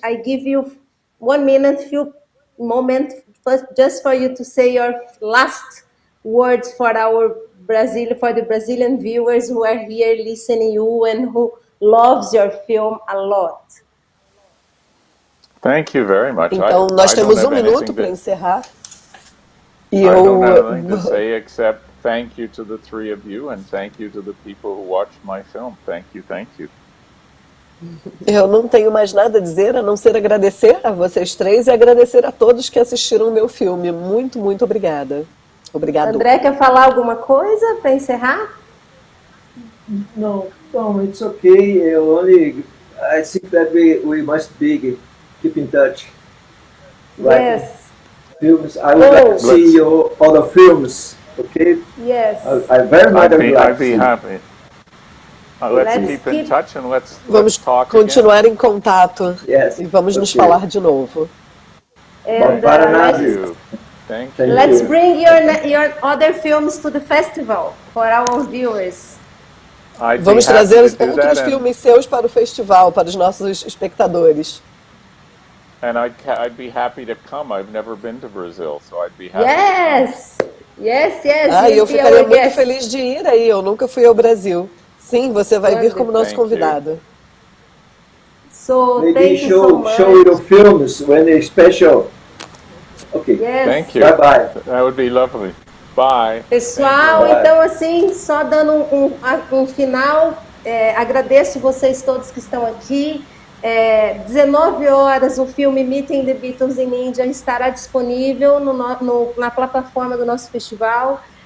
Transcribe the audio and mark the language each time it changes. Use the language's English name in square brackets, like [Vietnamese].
[English] I give you 1 minute, few moments, just for you to say your last words for our for the Brazilian viewers who are here listening you and who loves your film a lot. Thank you very much. [Portuguese] Então, nós temos um minuto para encerrar. [English] E I don't have anything to say except thank you to the three of you and thank you to the people who watched my film. Thank you, thank you. [Portuguese] Eu não tenho mais nada a dizer a não ser agradecer a vocês três e agradecer a todos que assistiram o meu filme. Muito, muito obrigada. Obrigado. André, quer falar alguma coisa para encerrar? [English] No, it's okay. I think that we must keep in touch. Right? Yes. Films. I would like to see your other films. Okay. Yes. I very much I'd be happy. Let's keep in touch and let's talk [Portuguese] continuar [English] again. [Portuguese] Em contato. [English] Yes. [Portuguese] E vamos nos falar de novo. [English] And, Thank you. Let's bring your other films to the festival for our viewers. [Portuguese] Vamos trazer outros filmes seus para o festival, para os nossos espectadores. [English] And I'd be happy to come. I've never been to Brazil, so I'd be happy. Yes. [Portuguese] Eu ficaria muito feliz de ir aí. Eu nunca fui ao Brasil. Sim, você vai vir como nosso convidado. [English] So maybe show your films when they're special. Okay. Yes. Thank you. Bye. That would be lovely. Bye. [Portuguese] Pessoal, então assim, só dando um final, agradeço vocês todos que estão aqui. 19 horas o filme Meeting the Beatles in India estará disponível na plataforma do nosso festival.